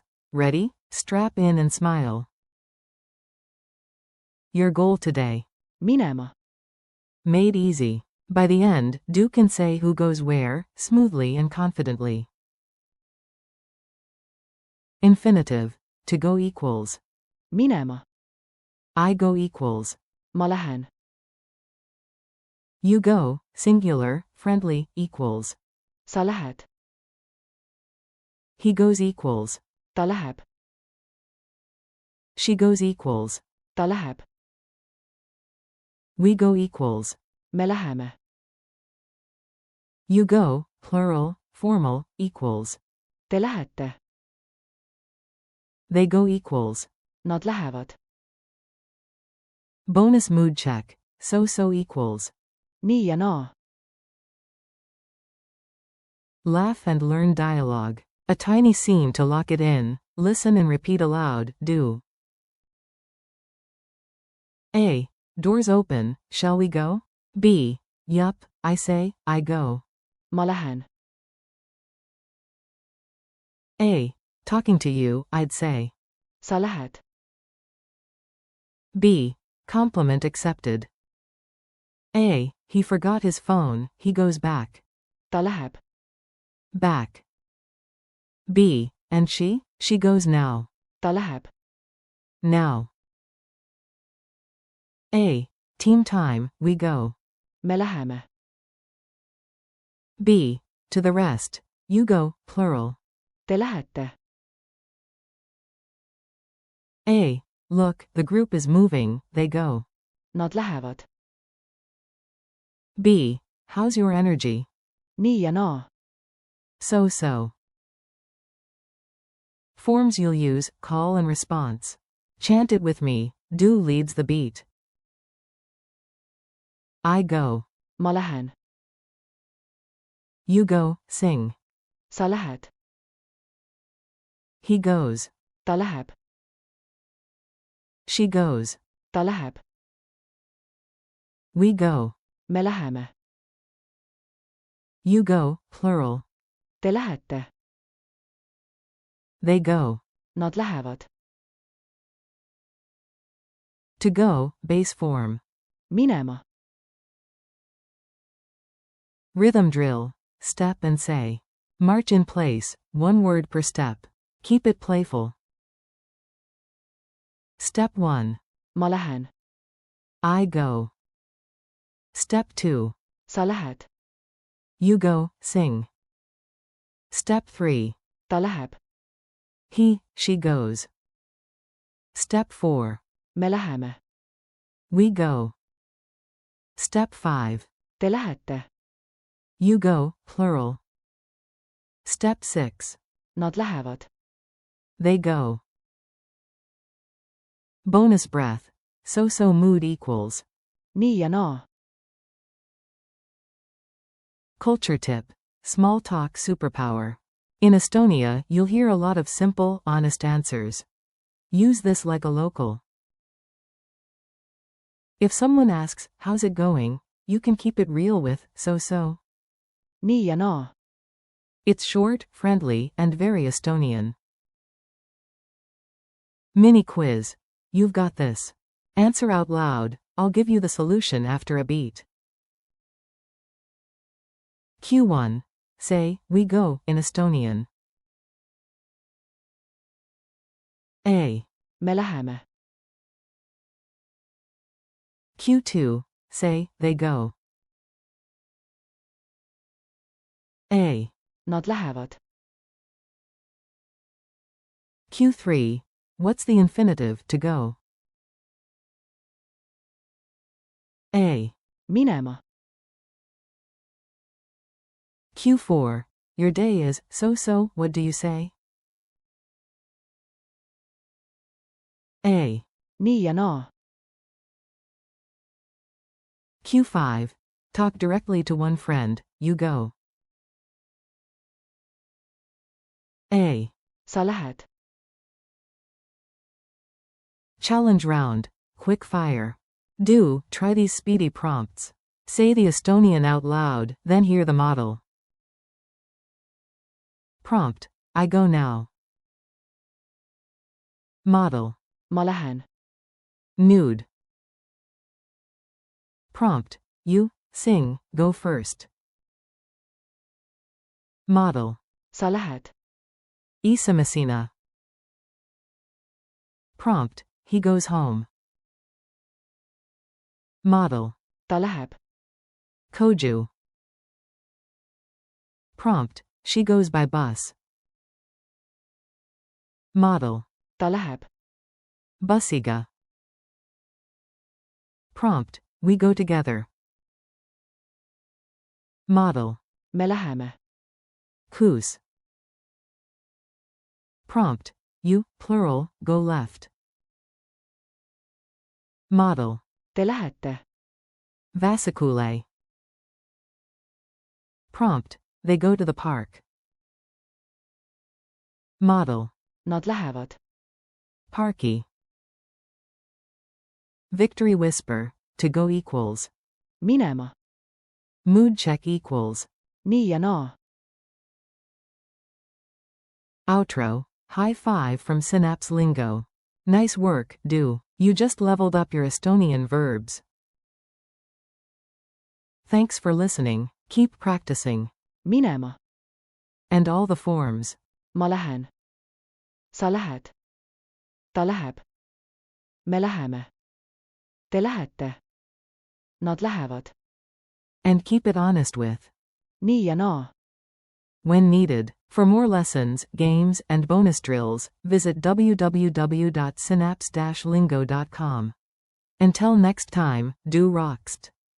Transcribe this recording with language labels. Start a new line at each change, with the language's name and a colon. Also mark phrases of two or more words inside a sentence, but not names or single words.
English: Ready? Strap in and smile. Your goal today.
Estonian: minema,
English: Made easy. By the end, do can say who goes where, smoothly and confidently. Infinitive. To go equals.
Estonian: minema,
English: I go equals.
Estonian: ma lähen,
English: You go, singular, friendly, equals.
Estonian: sa lähed,
English: He goes equals.
Estonian: ta läheb,
English: She goes equals.
Estonian: ta läheb,
English: We go equals.
Estonian: me läheme,
English: You go, plural, formal, equals.
Estonian: te lähete,
English: They go equals.
Estonian: nad lähevad,
English: Bonus mood check. So equals.
Estonian: nii ja naa,
English: Laugh and learn dialogue. A tiny scene to lock it in. Listen and repeat aloud, do. A. Doors open, shall we go? B. Yup, I say, I go.
Estonian: ma lähen,
English: A. Talking to you, I'd say.
Estonian: sa lähed,
English: B. Compliment accepted. A. He forgot his phone, he goes back.
Estonian: ta läheb,
English: Back. B. And she? She goes now.
Estonian: ta läheb,
English: Now. A. Team time, we go.
Estonian: me läheme,
English: B. To the rest. You go, plural.
Estonian: te lähete,
English: A. Look, the group is moving, they go.
Estonian: nad lähevad,
English: B. How's your energy?
Estonian: nii ja naa,
English: So. Forms you'll use, call and response. Chant it with me, do leads the beat. I go.
Estonian: ma lähen,
English: You go, sing.
Estonian: sa lähed,
English: He goes.
Estonian: ta läheb,
English: She goes.
Estonian: ta läheb,
English: We go.
Estonian: me läheme,
English: You go, plural.
Estonian: te lähete,
English: They go.
Estonian: nad lähevad,
English: To go, base form.
Estonian: minema,
English: Rhythm drill. Step and say. March in place, one word per step. Keep it playful. Step 1.
Estonian: ma lähen,
English: I go. Step 2.
Estonian: sa lähed,
English: You go, sing. Step 3.
Estonian: ta läheb,
English: He, she goes. Step 4.
Estonian: me läheme,
English: We go. Step 5.
Estonian: te lähete,
English: You go, plural. Step 6.
Estonian: nad lähevad,
English: They go. Bonus breath. So mood equals.
Estonian: nii ja naa,
English: Culture tip. Small talk superpower. In Estonia, you'll hear a lot of simple, honest answers. Use this like a local. If someone asks, how's it going? You can keep it real with, so.
Estonian: nii ja naa,
English: It's short, friendly, and very Estonian. Mini quiz. You've got this. Answer out loud. I'll give you the solution after a beat. Q1. Say, we go, in Estonian. A.
Estonian: me läheme,
English: Q2. Say, they go. A.
Estonian: nad lähevad,
English: Q3. What's the infinitive, to go? A.
Estonian: minema,
English: Q4. Your day is so, what do you say? A.
Estonian: nii ja naa.
English: Q5. Talk directly to one friend, you go. A.
Estonian: sa lähed.
English: Challenge round. Quick fire. Do, try these speedy prompts. Say the Estonian out loud, then hear the model. Prompt. I go now. Model.
Estonian: ma lähen.
English: Nude. Prompt. You, sing, go first. Model.
Estonian: sa lähed. Isamasina.
English: Prompt. He goes home. Model.
Estonian: ta läheb. Koju.
English: Prompt. She goes by bus. Model.
Estonian: ta läheb. Bussiga.
English: Prompt. We go together. Model.
Estonian: me läheme. Kus.
English: Prompt. You, plural, go left. Model.
Estonian: te lähete. Vasikule.
English: Prompt. They go to the park. Model.
Estonian: Nad lähevad. Parky.
English: Victory whisper. To go equals.
Estonian: minema.
English: Mood check equals.
Estonian: nii ja naa.
English: Outro. High five from Synapse Lingo. Nice work, do. You just leveled up your Estonian verbs. Thanks for listening. Keep practicing.
Estonian: minema.
English: And all the forms.
Estonian: ma lähen. sa lähed. ta läheb. me läheme. te lähete. Nad lähevad.
English: And keep it honest with.
Estonian: nii ja naa.
English: When needed. For more lessons, games, and bonus drills, visit www.synapse-lingo.com. Until next time, do rockst.